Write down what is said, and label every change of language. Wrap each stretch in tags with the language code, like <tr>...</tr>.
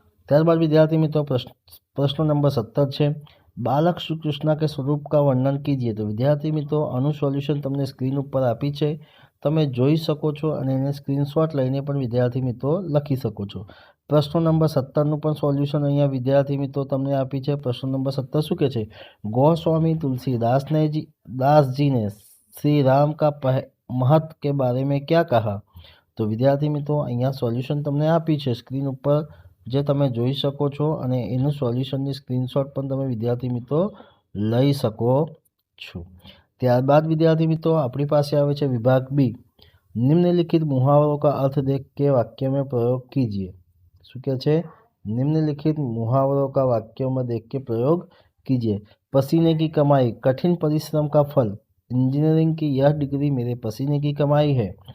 <gu>ત્યારબાદ વિદ્યાર્થી મિત્રો પ્રશ્ન નંબર 17 છે</gu> <hi>બાલક શ્રી કૃષ્ણ કે સ્વરૂપ का वर्णन कीजिए। तो विद्यार्थी मित्रों</hi> <gu>આનું સોલ્યુશન તમને સ્ક્રીન ઉપર આપી છે, તમે જોઈ શકો છો અને એને સ્ક્રીનશોટ લઈને પણ વિદ્યાર્થી મિત્રો લખી શકો છો। પ્રશ્ન નંબર 17નું પણ સોલ્યુશન અહીંયા વિદ્યાર્થી મિત્રો તમને આપી છે। પ્રશ્ન નંબર 17 શું કહે છે?</gu> <hi>गोस्वामी तुलसीदास जी ने श्री राम का महत्व के बारे में क्या कहा? तो विद्यार्थी मित्रों</hi> <gu>અહીંયા સોલ્યુશન તમને આપી છે સ્ક્રીન ઉપર જે તમે જોઈ શકો છો અને એનું સોલ્યુશનની સ્ક્રીનશોટ પણ તમે વિદ્યાર્થી મિત્રો લઈ શકો છો। ત્યારબાદ વિદ્યાર્થી મિત્રો આપણી પાસે આવે છે વિભાગ બી।</gu> <hi>निम्नलिखित मुहावरों का अर्थ देख के वाक्य में प्रयोग कीजिए।</hi> <gu>શું કહે છે?</gu> <hi>निम्नलिखित मुहावरों का वाक्यों में देख के प्रयोग कीजिए। पसीने की कमाई कठिन परिश्रम का फल। इंजीनियरिंग की यह डिग्री मेरे पसीने की कमाई है।</hi>